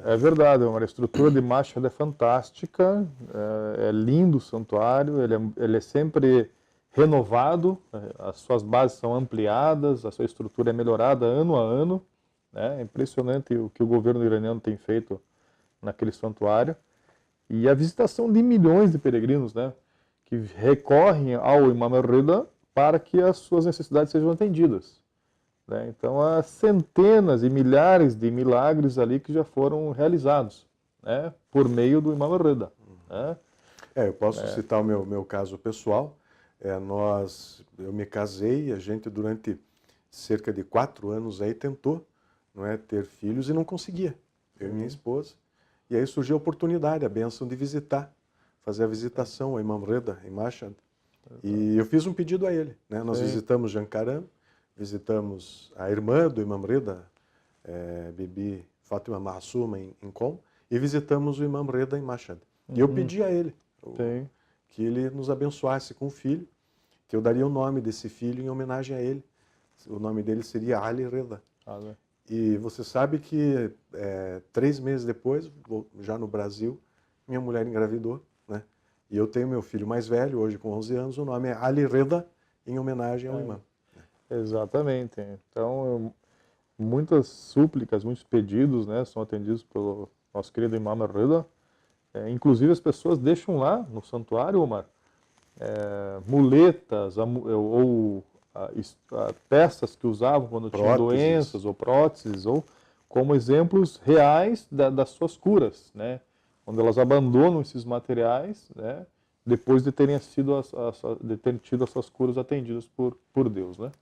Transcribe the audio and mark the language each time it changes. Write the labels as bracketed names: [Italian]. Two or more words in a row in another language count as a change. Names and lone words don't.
[Portuguese] É verdade, a estrutura de Mashhad é fantástica, é lindo o santuário, ele é sempre renovado, as suas bases são ampliadas, a sua estrutura é melhorada ano a ano, né? É impressionante o que o governo iraniano tem feito naquele santuário. E a visitação de milhões de peregrinos, né, que recorrem ao Imam al-Rida para que as suas necessidades sejam atendidas, né? Então, há centenas e milhares de milagres ali que já foram realizados, né, por meio do Imam al-Rida, né? Eu posso citar o meu caso pessoal. Eu me casei, a gente durante cerca de 4 anos aí tentou, não é, ter filhos e não conseguia, eu e minha esposa. E aí surgiu a oportunidade, a bênção de visitar, fazer a visitação ao Imam Rida, em Mashhad. E eu fiz um pedido a ele, né? Nós visitamos Jankaram, visitamos a irmã do Imam Rida, Bibi Fátima Mahsuma, em Qom, e visitamos o Imam Rida em Mashhad. E eu pedi a ele que ele nos abençoasse com um filho, que eu daria o nome desse filho em homenagem a ele. O nome dele seria Ali Rida. E você sabe que 3 meses depois, já no Brasil, minha mulher engravidou, né? E eu tenho meu filho mais velho, hoje com 11 anos, o nome é Ali Rida, em homenagem ao imã. Exatamente. Então, muitas súplicas, muitos pedidos, né, são atendidos pelo nosso querido Imam al-Rida. Inclusive as pessoas deixam lá no santuário, Omar, muletas ou peças que usavam quando tinham doenças ou próteses, ou como exemplos reais das suas curas, né? Onde elas abandonam esses materiais, né, depois de terem tido as suas curas atendidas por Deus, né?